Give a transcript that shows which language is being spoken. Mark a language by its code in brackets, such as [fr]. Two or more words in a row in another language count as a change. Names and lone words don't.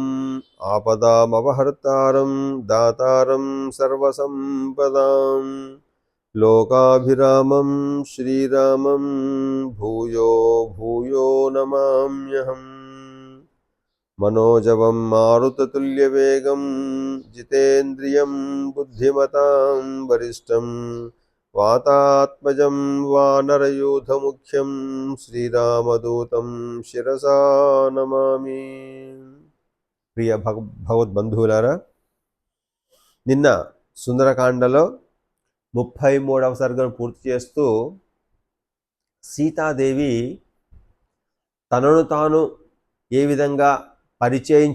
[sa] आपदामपहर्तारं दातारं सर्वसंपदां लोकाभिरामं श्रीरामं भूयो भूयो नमाम्यहम्। मनोजवं मारुततुल्यवेगं जितेन्द्रियं बुद्धिमतां वरिष्ठं वातात्मजं वानरयूथमुख्यं श्रीरामदूतं शिरसा नमामि. [te] ప్రియ భగవద్బంధువులారా, నిన్న సుందరకాండలో 33వ సర్గను పూర్తి చేస్తూ సీతాదేవి తనను తాను ఏ విధంగా పరిచయం